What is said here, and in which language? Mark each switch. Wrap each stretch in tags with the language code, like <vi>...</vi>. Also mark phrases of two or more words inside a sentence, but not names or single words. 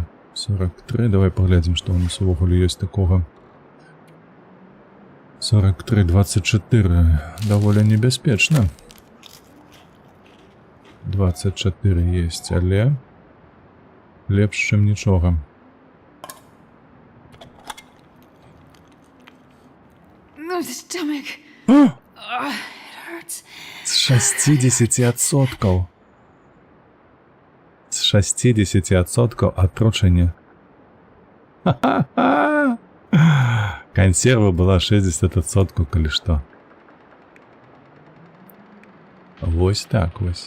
<be>43, давай паглядзім, што у нас увогуле ёсць такога. 43, 24, даволі небяспечна. 24 есть, але лепш, чым нічога.</be> <en>No, stomach. О! It hurts.</en> <be>З 60%. З 60% атручэння. Ха-ха-ха! Консерва была 60%, калі што. Вось так вось.</be>